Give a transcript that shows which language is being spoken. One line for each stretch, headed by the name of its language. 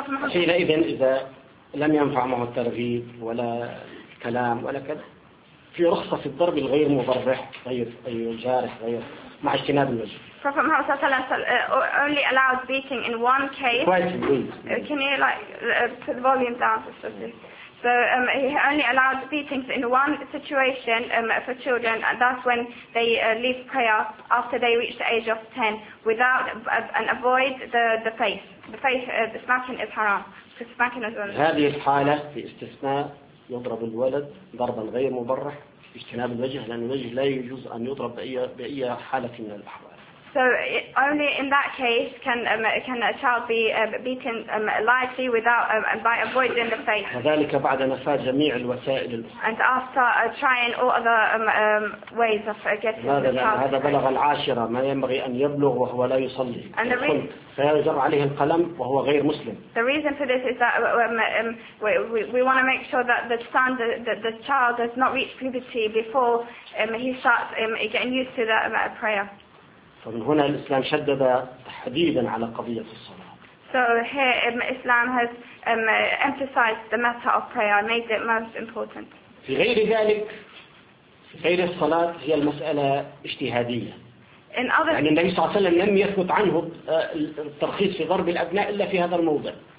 Arabic: حينئذ إذا لم ينفع معه الترغيب ولا الكلام ولا كذا في رخصة في الضرب الغير مضرح غير جارح غير مع اجتناب الوجه.
English: Prophet Muhammad
Arabic: صلى الله عليه وسلم
English: only allowed beating in one case. Can you put the volume down? So he only allowed beatings in one situation for children, and that's when they leave prayer after they reach the age of 10, without and avoid the face. The smacking is haram. The smacking is unlawful.
Arabic: هذه الحالة في استثناء يضرب الولد ضربا غير مبرح اجتناب الوجه لأن الوجه لا يجوز أن يضرب بأي حالة من الأحوال.
English: So only in that case can a child be beaten lightly without by avoiding the face.
Arabic: وذلك بعد نفاة جميع الوسائل.
English: And after trying all other ways of getting the child.
Arabic: هذا بلغ العاشرة ما ينبغي أن يبلغ وهو لا يصلي.
English: And the reason.
Arabic: فيجر عليه القلم وهو غير مسلم.
English: The reason for this is that we want to make sure that the child does not reach puberty before he starts getting used to that prayer.
Arabic: فمن هنا الإسلام شدد تحديدا على قضية الصلاة.
English: So here Islam has emphasized the matter of prayer, made it most important.
Arabic: في غير ذلك في غير الصلاة هي المسألة اجتهادية.
English: In other
Arabic: يعني النبي صلى الله عليه وسلم لم يثبت عنه الترخيص في ضرب الأبناء إلا في هذا الموضع.